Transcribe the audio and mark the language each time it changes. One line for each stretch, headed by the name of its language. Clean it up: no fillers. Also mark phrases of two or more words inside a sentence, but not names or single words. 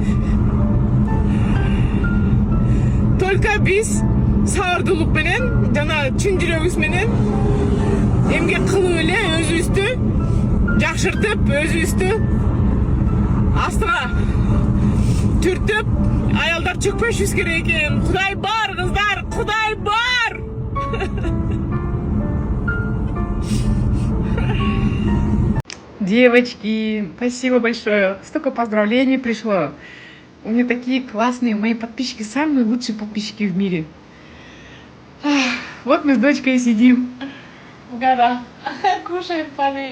Kyrgyz: Только биз сабырдуулук менен жана чын жүрөгүбүз менен эмгек кылып эле өзүбүздү жакшыртып, өзүбүздү астыга түртүп, аялдар чөкпөшүбүз керек экен. Кудай бар, кыздар, Кудай бар.
Russian: Девочки, спасибо большое. Столько поздравлений пришло. У меня такие классные мои подписчики, самые лучшие подписчики в мире. Вот мы с дочкой сидим в горах, кушаем панель.